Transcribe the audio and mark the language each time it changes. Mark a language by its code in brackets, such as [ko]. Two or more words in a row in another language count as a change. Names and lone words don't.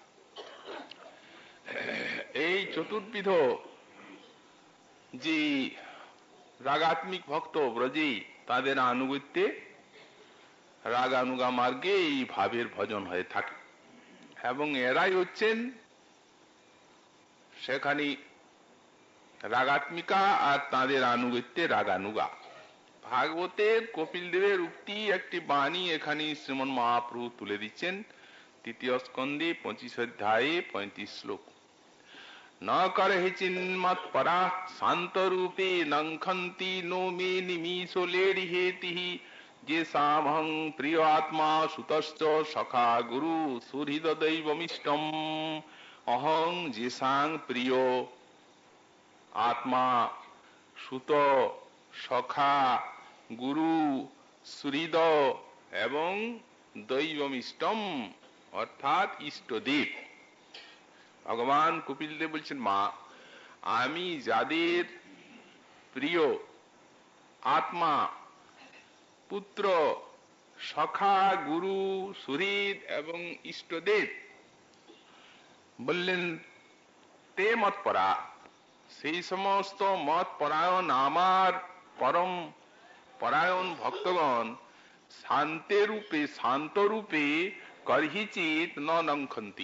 [bn] এই চতুর্বিধ যে রাগাত্মিক ভক্ত ব্রজে তাদের আনুগত্যে রাগানুগা মার্গে এই ভাবের ভজন হয়ে থাকে এবং এরাই হচ্ছেন সেখানে রাগাত্মিকা আর তাদের আনুগত্যে রাগানুগা। ভাগবতের কপিল দেবের উক্তি একটি বাণী এখানে শ্রীমন মহাপ্রভু তুলে দিচ্ছেন তৃতীয় স্কন্ধে 25 অধ্যায়ে 35 শ্লোক। [sa] न करहि चिन्मत्परा शान्तरूपे नङ्खन्ति नो मे निमीषो लेडिहेतिः येषामहं प्रिय आत्मा सुतश्च सखा गुरु सुहृददैवमिष्टम्। अहं येषां प्रिय आत्मा सुत सखा गुरु [bn] সুহৃদ এবং দৈবমিষ্টম অর্থাৎ ইষ্টদেব। ভগবান কপিল দেব বলছেন, মা আমি যাদের প্রিয় আত্মা, পুত্র, সখা, গুরু, সুহৃদ এবং ইষ্টদেব, বললেন [sa] তে মত পরা, [bn] সেই সমস্ত মত পরায়ণ আমার পরম পরায়ণ ভক্তগণ [sa] শান্তরূপে করহিচিত ন লঙ্ঘন্তি।